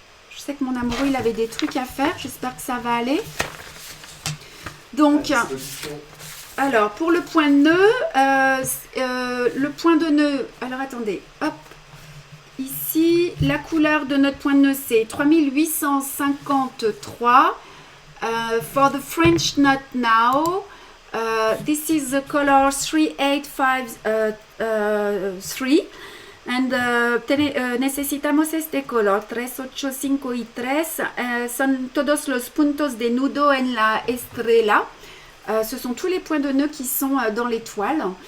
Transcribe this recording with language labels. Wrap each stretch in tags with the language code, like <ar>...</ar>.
<fr>Je sais que mon amoureux, il avait des trucs à faire. J'espère que ça va aller. Donc, alors, pour le point de nœud, le point de nœud... Alors, attendez. Hop. Ici, la couleur de notre point de nœud, c'est 3853.</fr> <en>For the French knot now, this is the color 3853.</en> <es>And necesitamos este color 3853. Son todos los puntos de nudo en la estrella.</es> <fr>Ce sont tous les points de nœud qui sont dans l'étoile.</fr>